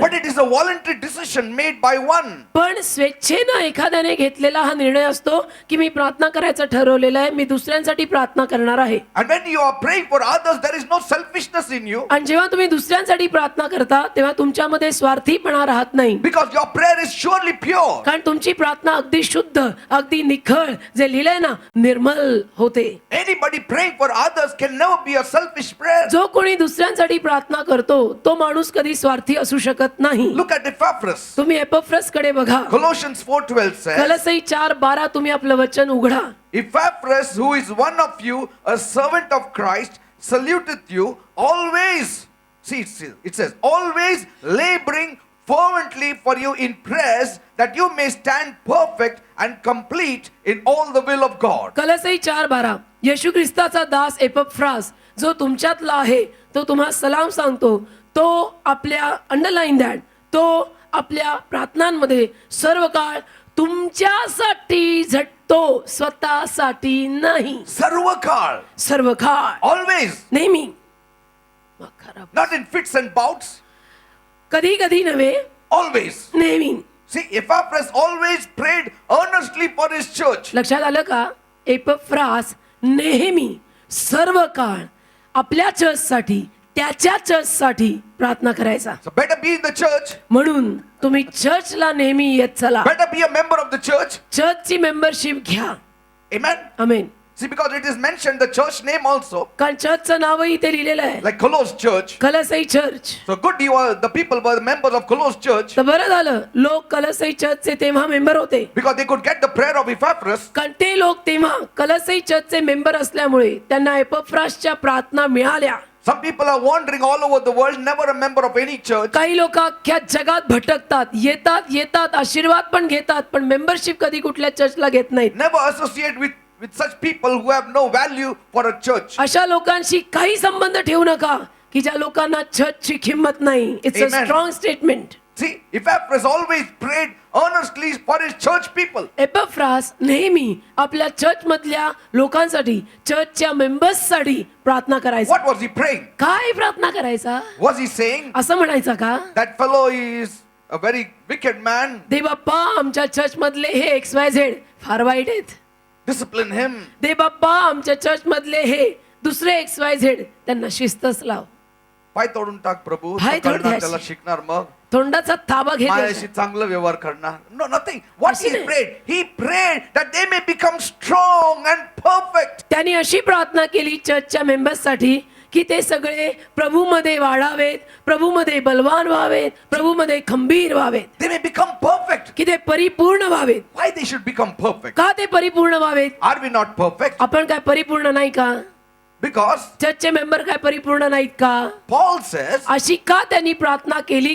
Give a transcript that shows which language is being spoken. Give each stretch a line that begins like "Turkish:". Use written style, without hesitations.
English: But
Marathi: आहे.
English: it is a voluntary decision made by one.
Marathi: पण स्वेच्छेनं एखाद्याने घेतलेला हा निर्णय असतो की मी प्रार्थना करायचं ठरवलेलं आहे, मी दुसऱ्यांसाठी प्रार्थना करणार आहे.
English: And when you are praying for others, there is no selfishness in you.
Marathi: आणि जेव्हा तुम्ही दुसऱ्यांसाठी प्रार्थना करता तेव्हा तुमच्यामध्ये स्वार्थीपणा राहत नाही.
English: Because your prayer is surely pure.
Marathi: कारण तुमची प्रार्थना अगदी शुद्ध, अगदी निखळ, जे लिहिलंय ना निर्मल होते.
English: Anybody praying for others can never be a selfish prayer.
Marathi: जो कोणी दुसऱ्यांसाठी प्रार्थना करतो तो माणूस कधी स्वार्थी असू शकत नाही.
English: Look at Epaphras.
Marathi: तुम्ही एपफ्रस कडे बघा.
English: Colossians 4:12 says,
Marathi: कलसई 4:12 तुम्ही आपलं वचन उघडा.
English: Epaphras, who is one of you, a servant of Christ, saluteth you always. See, it says, always laboring fervently for you in prayers, that you may stand perfect and complete in all the will of God.
Marathi: कलसई 4:12 येशू ख्रिस्ताचा दास एपफ्रास जो तुमच्यातला आहे तो तुम्हा सलाम सांगतो. तो आपल्या
English: underline that
Marathi: तो आपल्या प्रार्थनांमध्ये सर्व काळ तुमच्यासाठी झटतो, स्वतःसाठी नाही. सर्व काळ, सर्व काळ,
English: always,
Marathi: नेहमी,
English: not in fits and bouts,
Marathi: कधी कधी नव्हे,
English: always.
Marathi: नेहमी.
English: See, Epaphras always prayed earnestly for his church.
Marathi: लक्षात आलं का? एपफ्रास नेहमी सर्व काळ आपल्या चर्चसाठी, त्याच्या चर्चसाठी प्रार्थना करायचा.
English: So better be in the church,
Marathi: म्हणून तुम्ही चर्चला नेहमी येत चला.
English: better be a member of the church.
Marathi: चर्चची membership घ्या.
English: Amen.
Marathi: Amen.
English: See, because it is mentioned the church name also,
Marathi: कारण चर्चचं नावही इथे लिहिलेलं आहे,
English: like Colosse Church.
Marathi: कलसई church.
English: So good, the people were members of Colosse Church
Marathi: तर बरं झालं लोक कलसई चर्चचे तेव्हा मेंबर होते.
English: because they could get the prayer of Epaphras.
Marathi: कारण ते लोक तेव्हा कलसई चर्चचे मेंबर असल्यामुळे त्यांना एपफ्रासच्या प्रार्थना मिळाल्या.
English: Some people are wandering all over the world, never a member of any church.
Marathi: काही लोक अख्ख्या जगात भटकतात, येतात आशीर्वाद पण घेतात पण मेंबरशिप कधी कुठल्या चर्चला घेत नाहीत.
English: Never associate with such people who have no value for a church.
Marathi: अशा लोकांशी काही संबंध ठेवू नका की ज्या लोकांना चर्चची किंमत नाही.
English: It's a Amen. Strong statement. See, Epaphras always prayed earnestly for his church people.
Marathi: एपफ्रास नेहमी आपल्या चर्च मधल्या लोकांसाठी, चर्चच्या मेंबर्ससाठी प्रार्थना करायचा.
English: What was he praying?
Marathi: काय प्रार्थना करायचा?
English: Was he saying
Marathi: असं म्हणायचं का,
English: that fellow is a very wicked man?
Marathi: दे बाप्पा आमच्या चर्च मधले हे XYZ फार वाईट आहेत.
English: Discipline him.
Marathi: दे बाप्पा आमच्या चर्च मधले हे दुसरे XYZ त्यांना शिस्तच लाव. पाय तोडून टाक प्रभू. पाय तो करणार, तोडून त्याला शिकणार मग. तोंडाचा ताबा घेत माझ्याशी चांगलं व्यवहार करणार.
English: No, nothing. What
Marathi: अशी
English: he
Marathi: नाही.
English: prayed? He prayed that they may become strong and perfect.
Marathi: त्यांनी अशी प्रार्थना केली चर्चच्या मेंबर्ससाठी की ते सगळे प्रभूमध्ये वाढावेत, प्रभूमध्ये बलवान व्हावेत, प्रभूमध्ये खंबीर व्हावेत,
English: They may become perfect.
Marathi: की ते परिपूर्ण व्हावेत.
English: Why they should become perfect?
Marathi: का ते परिपूर्ण व्हावेत?
English: Are we not perfect?
Marathi: आपण काय परिपूर्ण नाही का?
English: Because
Marathi: चर्चचे मेंबर काय परिपूर्ण नाहीत का?
English: Paul says
Marathi: अशी का त्यांनी प्रार्थना केली?